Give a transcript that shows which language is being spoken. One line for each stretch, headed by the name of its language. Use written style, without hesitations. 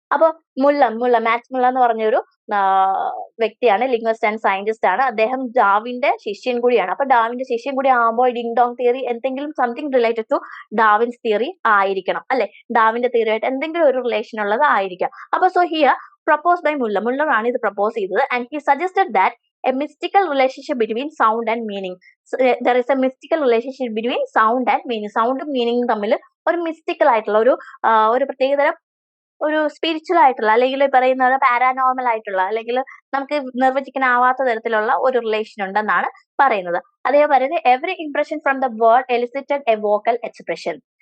Malayalam: അപ്പൊ മാക്സ് മുള്ള എന്ന് പറഞ്ഞൊരു വ്യക്തിയാണ്, ലിംഗ്വിസ്റ്റ് ആൻഡ് സയന്റിസ്റ്റ് ആണ്. അദ്ദേഹം ഡാർവിന്റെ ശിഷ്യൻ കൂടിയാണ്. അപ്പൊ ഡാർവിന്റെ ശിഷ്യൻ കൂടി ആകുമ്പോൾ ഡിങ് ഡോങ് തിയറി എന്തെങ്കിലും
English: something related to Darwin's theory
Malayalam: ആയിരിക്കണം അല്ലെ. ഡാർവിന്റെ തിയറി ആയിട്ട് എന്തെങ്കിലും ഒരു റിലേഷൻ ഉള്ളത് ആയിരിക്കാം. അപ്പൊ
English: so here propose by Muller
Malayalam: ആണ് ഇത് പ്രപ്പോസ് ചെയ്തത്.
English: And he suggested that a mystical relationship between sound and meaning. So, there is a mystical relationship between sound and meaning.
Malayalam: Sound meaning തമ്മിൽ ഒരു മിസ്റ്റിക്കൽ ആയിട്ടുള്ള ഒരു പ്രത്യേകതരം ഒരു സ്പിരിച്വൽ ആയിട്ടുള്ള അല്ലെങ്കിൽ പറയുന്നത് പാരാനോർമൽ ആയിട്ടുള്ള അല്ലെങ്കിൽ നമുക്ക് നിർവചിക്കാനാവാത്ത തരത്തിലുള്ള ഒരു റിലേഷൻ ഉണ്ടെന്നാണ് പറയുന്നത്. അതേ പറയുന്നത്
English: Every impression from the word elicited a vocal expression.